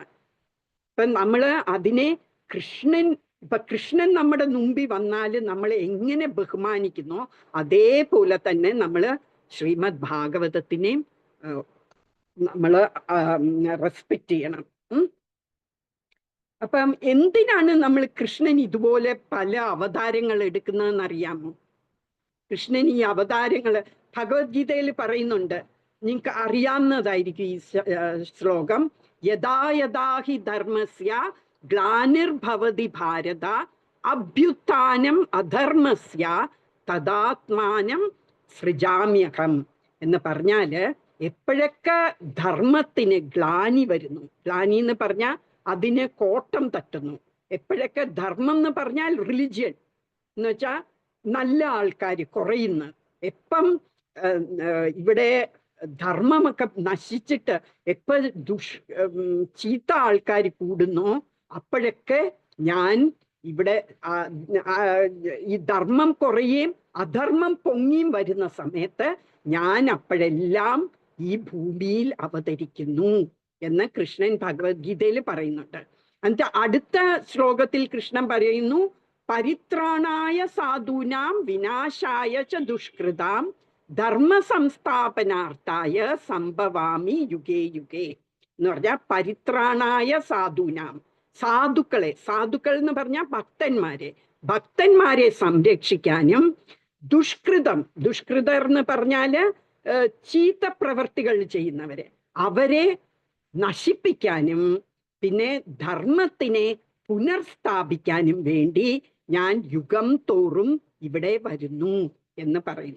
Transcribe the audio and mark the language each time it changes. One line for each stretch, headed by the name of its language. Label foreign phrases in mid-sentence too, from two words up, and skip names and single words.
Malayalam: ഇപ്പൊ നമ്മള് അതിനെ കൃഷ്ണൻ നമ്മുടെ മുമ്പിൽ വന്നാൽ നമ്മൾ എങ്ങനെ ബഹുമാനിക്കുന്നോ അതേപോലെ തന്നെ നമ്മള് ശ്രീമദ് ഭാഗവതത്തിനെയും നമ്മള് റെസ്പെക്ട് ചെയ്യണം. അപ്പം എന്തിനാണ് നമ്മൾ കൃഷ്ണൻ ഇതുപോലെ പല അവതാരങ്ങൾ എടുക്കുന്നതെന്ന് അറിയാമോ? കൃഷ്ണൻ ഈ അവതാരങ്ങള് ഭഗവത്ഗീതയിൽ പറയുന്നുണ്ട്. നിങ്ങൾക്ക് അറിയാവുന്നതായിരിക്കും ഈ ശ്ലോകം.
Sanskrit: യഥാ യഥാ ഹി ധർമ്മസ്യ ഗ്ലാനിർഭവതി ഭാരത അഭ്യുത്ഥാനം അധർമ്മസ്യ തദാത്മാനം സൃജാമ്യഹം
Malayalam: എന്ന് പറഞ്ഞാല്, എപ്പോഴൊക്കെ ധർമ്മത്തിന് ഗ്ലാനി വരുന്നു, ഗ്ലാനി എന്ന് പറഞ്ഞാൽ അതിന് കോട്ടം തട്ടുന്നു, എപ്പോഴൊക്കെ ധർമ്മം എന്ന് പറഞ്ഞാൽ റിലിജിയൻ എന്ന് വെച്ചാൽ നല്ല ആൾക്കാർ കുറയുന്നു, എപ്പം ഇവിടെ ധർമ്മമൊക്കെ നശിച്ചിട്ട് എപ്പോ ചീത്ത ആൾക്കാർ കൂടുന്നോ അപ്പോഴൊക്കെ ഞാൻ ഇവിടെ ഈ ധർമ്മം കുറയുകയും അധർമ്മം പൊങ്ങിയും വരുന്ന സമയത്ത് ഞാൻ അപ്പോഴെല്ലാം ഈ ഭൂമിയിൽ അവതരിക്കുന്നു എന്ന് കൃഷ്ണൻ ഭഗവത്ഗീതയിൽ പറയുന്നുണ്ട്. എന്നിട്ട് അടുത്ത ശ്ലോകത്തിൽ കൃഷ്ണൻ പറയുന്നു,
Sanskrit: പരിത്രാണായ സാധൂനാം വിനാശായ ച ദുഷ്കൃതാം ധർമ്മ സംസ്ഥാപനാർത്ഥായ സംഭവാമി യുഗേ യുഗേ
Malayalam: എന്ന് പറഞ്ഞാൽ
Sanskrit: പരിത്രാണായ സാധൂനാം,
Malayalam: സാധുക്കൾ എന്ന് പറഞ്ഞാൽ ഭക്തന്മാരെ സംരക്ഷിക്കാനും, ദുഷ്കൃതർ എന്ന് പറഞ്ഞാല് ചീത്ത പ്രവർത്തികൾ ചെയ്യുന്നവരെ, അവരെ നശിപ്പിക്കാനും, പിന്നെ ധർമ്മത്തിനെ പുനർസ്ഥാപിക്കാനും വേണ്ടി ഞാൻ യുഗം തോറും ഇവിടെ വരുന്നു എന്ന് പറയുന്നു.